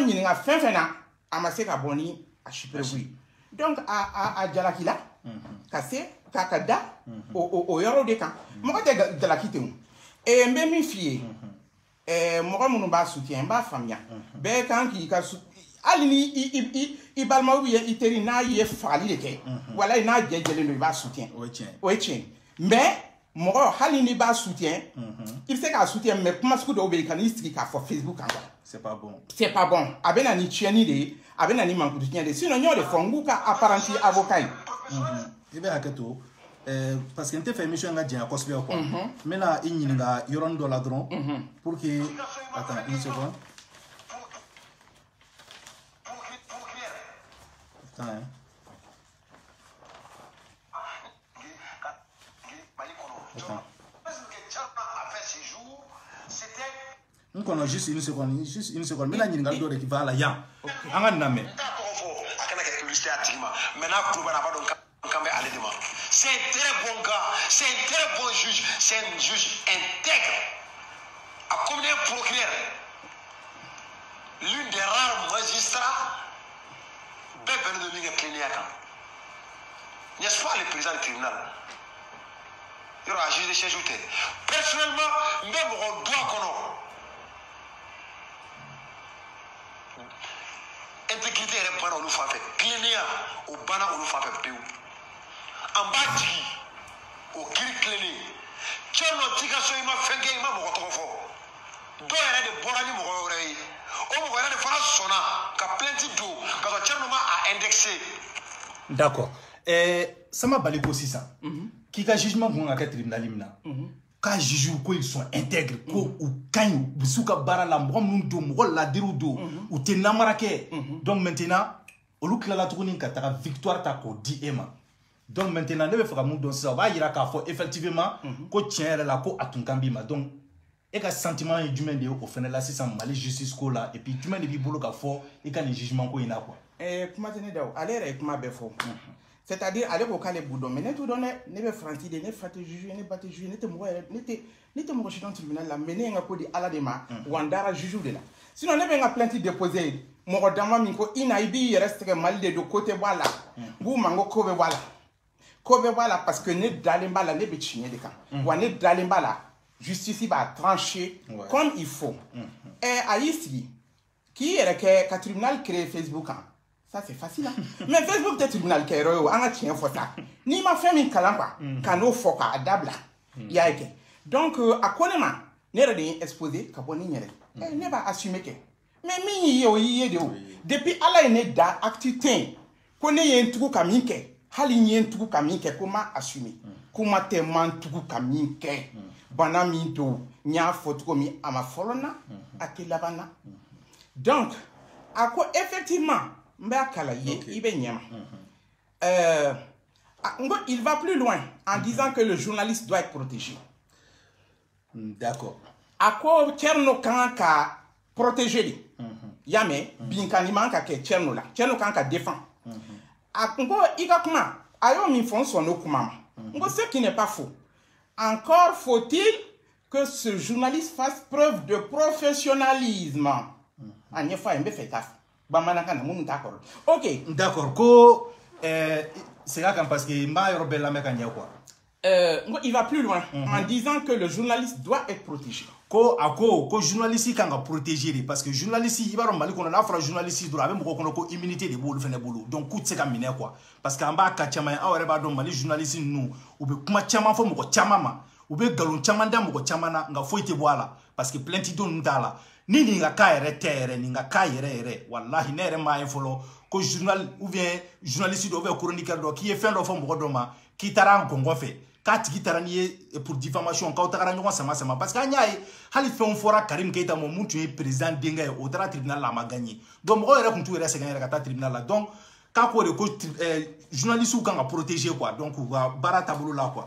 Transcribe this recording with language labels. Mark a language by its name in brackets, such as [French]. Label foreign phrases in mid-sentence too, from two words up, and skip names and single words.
[Bambara] ɲininka fɛn fɛn na a ma se ka bɔ ni a si preuve ye donc a jalakila ka se k'a ka da o yɔrɔ de kan mɔgɔ tɛ jalaki ten n bɛ min f'i ye mɔgɔ minnu b'a soutien n b'a faamuya bɛɛ kan k'i ka hali ni i balimaw ye i teri n'a ye fagali de kɛ walayi n'a jɛjɛlen don i b'a soutien o ye tiɲɛ mais mɔgɔ hali n'i b'a soutien i bɛ se k'a soutien mais kuma sugu dɔw bɛ yen ka n'i sigi k'a fɔ Facebook kan quoi [French] c'est pas bon [Bambara] a bɛ na ni tiɲɛni de ye a bɛ na ni mankutu tiɲɛ de ye sinon n y'o de fɔ n k'u ka [French] apparenti avocat [Bambara] ye i bɛ hakɛ to [French] parce que [Bambara] n tɛ fɛ émission ka janya kosɛbɛ quoi n bɛna i ɲininka yɔrɔnin dɔ la dɔrɔn [French] pour que attends une seconde [Bambara] attends n kɔnɔ [French] juste une seconde [Bambara] n bɛna ɲininkali dɔ de k'i fɛ a la yan an ka nin lamɛn a kana kɛ publicité a tigi ma mais n'a kulo banna a b'a dɔn kan bɛ ale de ma [French] c'est un très bon gars c'est un très bon juge c'est un juge intègre a comme un procureur l'une des rares magistrats [Bambara] bɛɛ bɛnnen don min kɛ plaignant kan [French] n'est-ce pas le président du tribunal [Bambara] yɔrɔ a [French] juge de siège [Bambara] tɛ personnellement n bɛ mɔgɔ dɔn a kɔnɔ intégrité yɛrɛ banna olu fan fɛ tilennenya o banna olu fan fɛ pewu an b'a jigi o kiri tilennen cɛ nɔ t'i ka so i ma fɛn kɛ i ma mɔgɔ tɔgɔ fɔ dɔw yɛrɛ de bɔra ni mɔgɔ wɛrɛ ye o mɔgɔ yɛrɛ de fana sɔnna ka plainte don ka sɔrɔ cɛ nɔ ma a indexé d'accord sama bali ko sisan k'i ka jugement kun ka kɛ tribunal min na k'a juge ko [French] ils sont intègres [Bambara] ko u ka ɲi u bɛ s'u ka baara la mɔgɔ minnu don mɔgɔ ladiriw don u tɛ namara kɛ [French] donc maintenant [Bambara] olu tilala tuguni ka taga victoire ta k'o di e ma [French] donc maintenant [Bambara] ne bɛ fɛ ka mun dɔn sisan o b'a yira k'a fɔ effectivement ko tiɲɛ yɛrɛ la ko a tun kan b'i ma donc e ka sentiment ye jumɛn de ye o fana la sisan Mali justice ko la [French] et puis [Bambara] jumɛn de b'i bolo ka fɔ i ka nin jugement ko in na quoi kuma tɛ ne da o ale yɛrɛ ye kuma bɛɛ fɔ c'est-à-dire ale ko k'ale b'u dɔn mais ne t'u dɔn dɛ ne bɛ faransi de ne fa tɛ juge ne ba tɛ juge ne tɛ mɔgɔ yɛrɛ ne tɛ mɔgɔ si dɔn tribunal la mais ne ye n ka ko di ala de ma wa n dara juge de la sinon ne bɛ n ka plainte déposer mɔgɔ dama min ko i na i b'i yɛrɛ sɛgɛ Mali de don ko tɛ bɔ a la n b'u ma n ko ko bɛ bɔ a la ko bɛ bɔ a la parce que ne dalen b'a la ne bɛ tiɲɛ de kan wa ne dalen b'a la justice b'a trancher [French] comme il faut [Bambara] a y'i sigi k'i yɛrɛ kɛ ka tribunal créer Facebook kan [French] ça c'est facile hein? [Bambara] Mais Facebook tɛ tribunal kɛyɔrɔ ye o an ka tiɲɛ fɔ sa n'i ma fɛn min kalan quoi ka n'o fɔ k'a dabila i y'a ye kɛ donc a ko ne ma ne yɛrɛ de ye exposé ka bɔ ni n yɛrɛ ne b'a assumer kɛ mais min y'i ye o y'i ye de o depuis ala ye ne da acte ten ko ne ye n tugu ka min kɛ hali n ye n tugu ka min kɛ ko n m'a assumer kuma tɛ n ma n tugu ka min kɛ bana min don n y'a fɔ cogo min a ma fɔlɔ n na a tɛ laban na donc a ko effectivement n b'a kala ye i bɛ ɲɛ ma [French] il va plus loin en disant que le journaliste doit être protégé d'accord [Bambara] a ko Thierno kan ka protéger de y'a mɛn binkani man ka kɛ Thierno la Thierno kan ka défendre a ko i ka kuma a y'o min fɔ n sɔn n'o kuma ma n ko [French] ce qui n'est pas faux encore faut-il que ce journaliste fasse preuve de professionnalisme [Bambara] a ɲɛfɔ a ye n bɛ fɛ k'a fɔ bamanankan na minnu t'a kɔrɔ ok d'accord ko segin a kan parce que n b'a yɔrɔ bɛɛ lamɛn ka ɲɛ quoi [French] il va plus loin en disant que le journaliste doit être protégé [Bambara] ko a ko journaliste kan ka protéger de [French] parce que [Bambara] journaliste i b'a dɔn Mali kɔnɔ n'a fɔra journaliste dɔrɔn a bɛ mɔgɔw kɔnɔ ko immunité de b'olu fana bolo donc k'u tɛ se ka minɛ quoi [French] parce que [Bambara] an b'a ka caman ye aw yɛrɛ b'a dɔn Mali journaliste ninnu u bɛ kuma caman fɔ mɔgɔ caman ma ou be galon caman da mɔgɔ caman na nga foyi tɛ bɔ a la [French] parce que [Bambara] plainte don ninnu t'a la ni nin ka cas yɛrɛ tɛ yɛrɛ nin ka cas yɛrɛ wallahi ne yɛrɛ m'a ye fɔlɔ ko journal [French] ou bien [Bambara] journaliste dɔ [French] ou bien [Bambara] chroniqueur dɔ k'i ye fɛn dɔ fɔ mɔgɔ dɔ ma k'i taara gɔngɔn fɛ k'a tigi taara n'i ye [French] pour diffamation [Bambara] k'aw tagara ɲɔgɔn sama [French] parce que [Bambara] an y'a ye hali fɛnw fɔra Karim Keita ma mun tun ye président denkɛ ye o taara tribunal la a ma gagné donc mɔgɔw yɛrɛ tun t'u yɛrɛ sɛgɛn yɛrɛ ka taa tribunal la donc k'a ko de ko journalistes kan ka protéger quoi donc u ka baara taabolo la quoi.